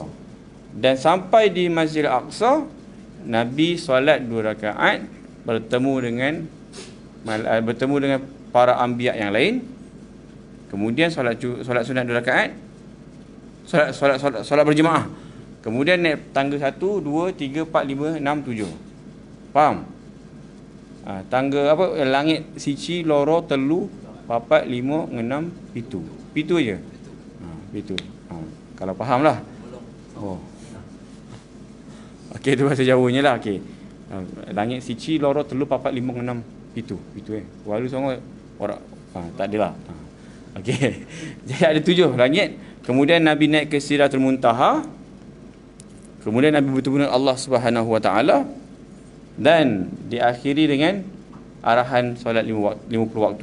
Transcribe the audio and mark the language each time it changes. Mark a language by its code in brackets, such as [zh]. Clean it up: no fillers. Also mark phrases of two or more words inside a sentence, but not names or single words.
[ms] Dan sampai di Masjidil Aqsa, Nabi solat 2 rakaat bertemu dengan para anbiya yang lain. Kemudian solat sunat 2 rakaat. Solat berjemaah. Kemudian naik tangga 1, 2, 3, 4, 5, 6, 7. Faham? Tangga apa? [jv] Langit siji, loro, telu, papat, 5, 6, pitu. Pitu je. Pitu. [ms] Kalau faham lah. Oh. Okey, tu bahasa Jawanya lah. Okey. [jv] Langit siji, loro, telu, papat, 5, 6, pitu. Pitu Walu [ms] sangat orang tak adalah. Okey. Jadi ada 7 langit. Kemudian Nabi naik ke Sidratul Muntaha. Kemudian Nabi bertemu dengan Allah [ar] Subhanahu Wa Taala [ms] dan diakhiri dengan arahan solat 50 waktu.